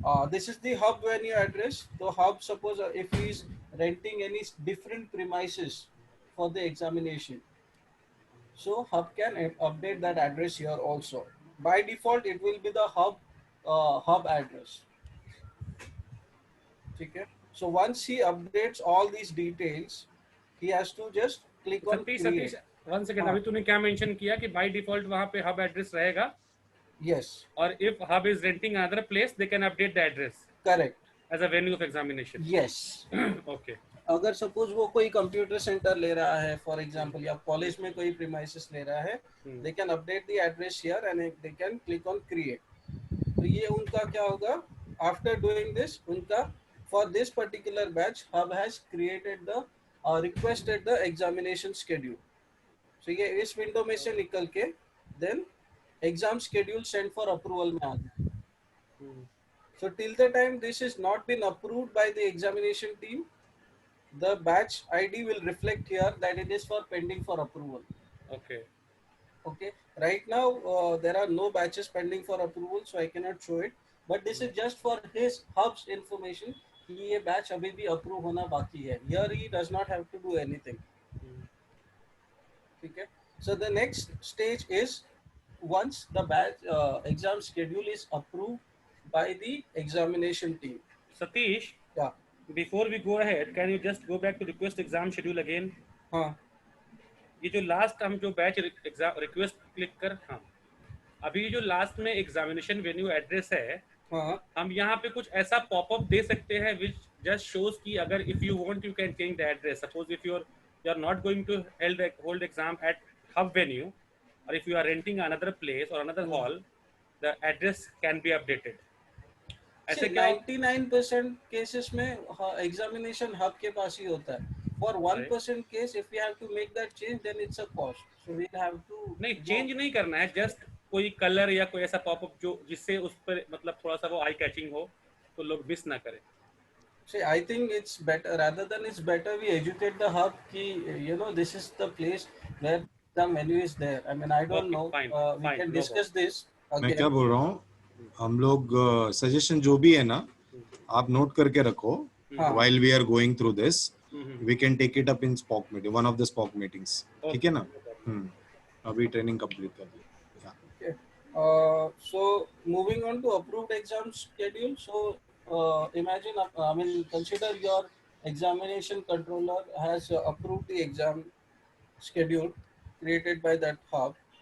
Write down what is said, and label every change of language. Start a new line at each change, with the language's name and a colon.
English: This is the hub venue address. The hub, suppose if he is renting any different premises for the examination, so hub can update that address here also. By default, it will be the hub address. Okay. So once he updates all these details, he has to just click on Satish create.
Hindi: One second, हाँ. अभी तूने क्या mention किया कि by default वहां पे hub address रहेगा,
English: Yes. और if hub is renting another place they can update the address Correct. As a venue of examination. Yes. Okay.
Hindi: अगर सपोज वो कोई कंप्यूटर सेंटर ले रहा है
English: for example,
Hindi: या कॉलेज में कोई प्रीमाइसेस ले रहा है,
English: They can update the address here and they can click on create.
Hindi: तो ये उनका क्या होगा,
English: after doing this
Hindi: उनका
English: For this particular batch hub has created the requested the examination schedule.
Hindi: सो ये इस विंडो में से निकल के then exam schedule
English: send for approval
Hindi: में आ गया.
English: So till the time this is not been approved by the examination team, the batch ID will reflect here that it is for pending for approval. Okay. Okay. Right now there are no batches pending for approval, so I cannot show it. But this is just for his hub's information.
Hindi: कि ये batch अभी भी approve होना बाकी है.
English: Here he does not have to do anything. Okay. So the next stage is once the batch exam schedule is approved by the examination team. Satish, Yeah. before we go ahead, can you just go back to request exam schedule again?
Hindi: हाँ. ये जो last हम जो batch exam request click कर, हाँ, अभी जो last में एग्जामिनेशन वेन्यू एड्रेस है, हाँ. हम यहाँ पे कुछ ऐसा पॉपअप दे सकते हैं
English: which just shows
Hindi: कि अगर
English: If you want you can change the address. Suppose if you are not going to hold exam at hub venue, और if you are renting another place और another hall, the address can be updated.
Hindi: ऐसे 99% cases में examination hub के पास ही होता है.
English: For 1% case, if we have to make that change, then it's a cost. So we'll have to.
Hindi: नहीं, change नहीं करना है, जस्ट कोई कलर या कोई ऐसा पॉपअप जो जिससे उस पर मतलब थोड़ा सा वो आई कैचिंग हो, तो लोग मिस ना करें.
English: See, I think it's better, rather than it's better we educate the hub
Hindi: कि
English: you know this is the place where the menu is there. I mean I don't know. We can discuss this again.
Hindi: मैं क्या बोल रहा हूँ, हम लोग suggestion जो भी है ना, आप नोट करके रखो.
English: While we are going through this, we can take it up in SPOC meeting, one of the SPOC meetings.
Hindi: ठीक है ना? अभी ट्रेनिंग कंप्लीट कर ली.
English: So moving on to approved exam schedule. So imagine, I mean, consider your examination controller has approved the exam schedule created by that hub.